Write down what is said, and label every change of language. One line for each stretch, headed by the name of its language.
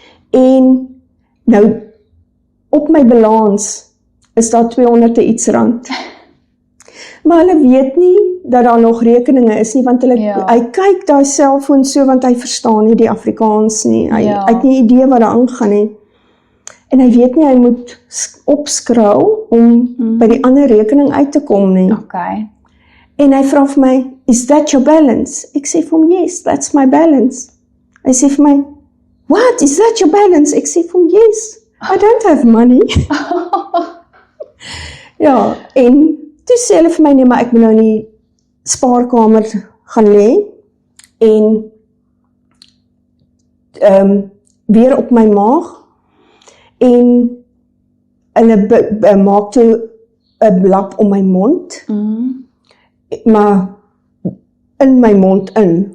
Afrikaans: en nou op my balans is daar 200 iets rand, maar hulle weet nie dat daar nog rekeninge is nie, want hy kyk daai selfoon so, want hy verstaan nie die Afrikaans nie, hy het nie idee wat daar aangaan nie, en hy weet nie, hy moet opskraal om by die ander rekening uit te kom nie. Okay. En hy vra vir my,
English: is that your balance?
Afrikaans: Ek sê vir hom,
English: yes, that's my balance.
Afrikaans: Hy sê vir my,
English: what, is that your balance?
Afrikaans: Ek sê vir hom,
English: yes, I don't have money.
Afrikaans: Ja, en toe sê hulle vir my, nee, maar ek moet nou in die spaarkamer gaan lê, en weer op my maag, en hulle maak toe 'n lap om my mond, maar in my mond in.